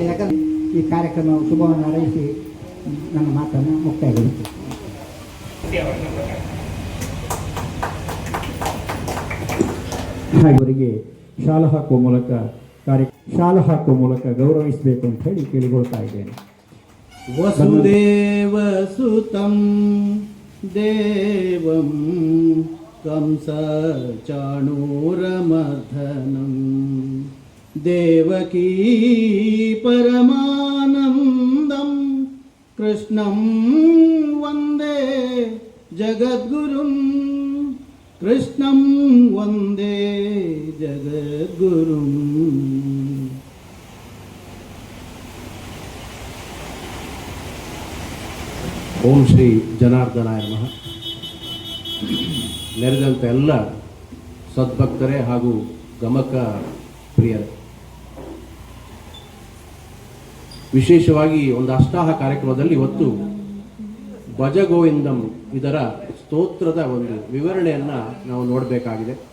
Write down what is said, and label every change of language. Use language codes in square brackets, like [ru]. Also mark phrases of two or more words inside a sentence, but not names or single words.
[kn] ಯಾಕಂದರೆ ಈ ಕಾರ್ಯಕ್ರಮ ಶುಭವನ್ನು ಹಾರೈಸಿ ನನ್ನ ಮಾತನ್ನು ಮುಕ್ತಾಯಗೊಳಿಸಿ. ಅವರಿಗೆ ಶಾಲಾ ಹಾಕುವ ಮೂಲಕ ಗೌರವಿಸಬೇಕು ಅಂತ ಹೇಳಿ ಕೇಳಿಕೊಳ್ತಾ ಇದ್ದೇನೆ. [sa] ವಸುದೇವ ಸುತಂ ದೇವಂ ಕಂಸ ಚಾಣೂರಮರ್ಧನಂ ದೇವಕೀ ಪರಮಾನಂದಂ ಕೃಷ್ಣಂ ವಂದೇ ಜಗದ್ಗುರುಂ ಕೃಷ್ಣಂ ವಂದೇ ಜಗದ್ಗುರುಂ. ಓಂ ಶ್ರೀ ಜನಾರ್ದನಾಯ ನಮಃ. [kn] ನೆರೆದಂಥ ಎಲ್ಲ ಸದ್ಭಕ್ತರೇ ಹಾಗೂ ಗಮಕ ಪ್ರಿಯರೇ, ವಿಶೇಷವಾಗಿ ಒಂದು ಅಷ್ಟಾಹ ಕಾರ್ಯಕ್ರಮದಲ್ಲಿ ಇವತ್ತು ಭಜಗೋವಿಂದಂ ಇದರ ಸ್ತೋತ್ರದ ಒಂದು ವಿವರಣೆಯನ್ನು ನಾವು ನೋಡಬೇಕಾಗಿದೆ.